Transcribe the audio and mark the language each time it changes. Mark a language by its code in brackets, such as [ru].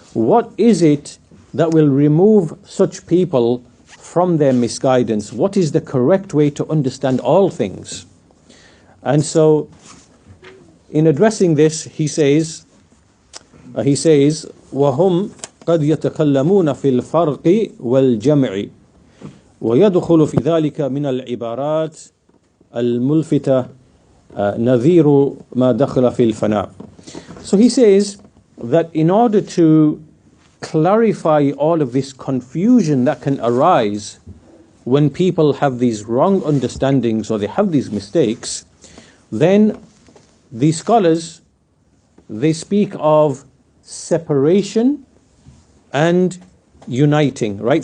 [en] What is it that will remove such people from their misguidance? What is the correct way to understand all things? And so in addressing this, he says [ar] وَهُمْ قَدْ يَتَكَلَّمُونَ فِي الْفَرْقِ وَالْجَمْعِ ويدخل في ذلك من العبارات الملفتة نظير ما دخل في الفناء. [en] So he says that in order to clarify all of this confusion that can arise when people have these wrong understandings or they have these mistakes, then these scholars, they speak of separation and uniting, right?